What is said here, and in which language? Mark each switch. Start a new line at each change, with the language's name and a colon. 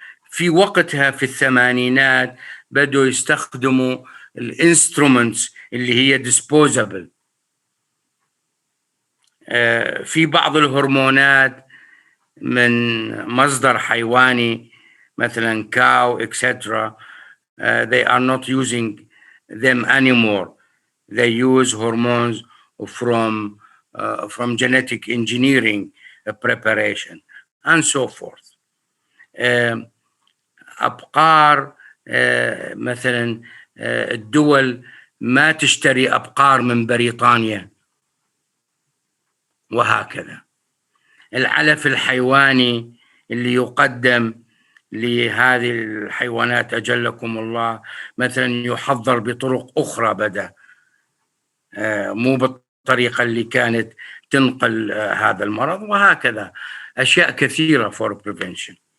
Arabic: في وقتها في الثمانينات بدوا يستخدموا الانسترومنتس اللي هي disposable. في بعض الهرمونات من مصدر حيواني مثلا cow etc.
English: They are not using them anymore. They use hormones from genetic engineering preparation and so forth.
Arabic: أبقار مثلا الدول ما تشتري أبقار من بريطانيا وهكذا. العلف الحيواني اللي يقدم لهذه الحيوانات أجلكم الله مثلا يحضر بطرق أخرى بدأ، مو بالطريقة اللي كانت تنقل هذا المرض، وهكذا أشياء كثيرة
English: for prevention.